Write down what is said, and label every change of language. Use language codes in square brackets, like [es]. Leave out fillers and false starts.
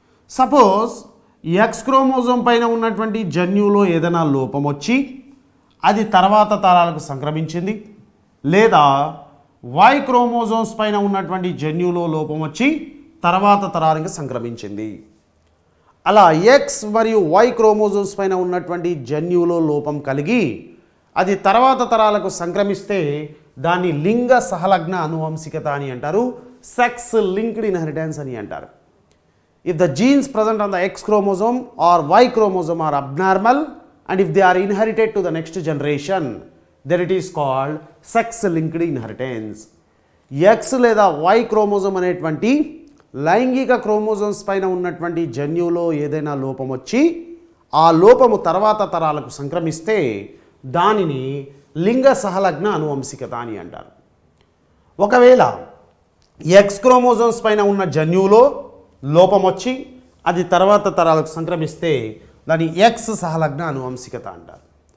[te] Suppose X chromosome పైన ఉన్నటువంటి జన్యువులో ఏదైనా లోపం వచ్చి అది తర్వాత తరాలకు సంక్రమించింది, లేదా వై క్రోమోజోమ్స్ పైన ఉన్నటువంటి జన్యువులో లోపం వచ్చి తర్వాత తరానికి సంక్రమించింది. అలా ఎక్స్ మరియు వై క్రోమోజోమ్స్ పైన ఉన్నటువంటి జన్యువులో లోపం కలిగి అది తర్వాత తరాలకు సంక్రమిస్తే దాన్ని లింగ సహలగ్న అనువంశికత అని అంటారు, సెక్స్ లింక్డ్ ఇన్హెరిటెన్స్ అని అంటారు. [en] If the genes present on the X chromosome or Y chromosome are abnormal and if they are inherited to the next generation, then it is called sex-linked inheritance. [te] X లేదా Y chromosome అనేటువంటి లైంగిక chromosomes పైన ఉన్నటువంటి జన్యువులో ఏదైనా లోపం వచ్చి ఆ లోపము తర్వాత తరాలకు సంక్రమిస్తే దానిని లింగ సహలగ్న అనువంశికత అని అంటారు. ఒకవేళ ఎక్స్ క్రోమోజోమ్స్ పైన ఉన్న జన్యువులో లోపం వచ్చి అది తర్వాత తరాలకు సంక్రమిస్తే దాన్ని ఎక్స్ సహలగ్న అనువంశికత అంటారు.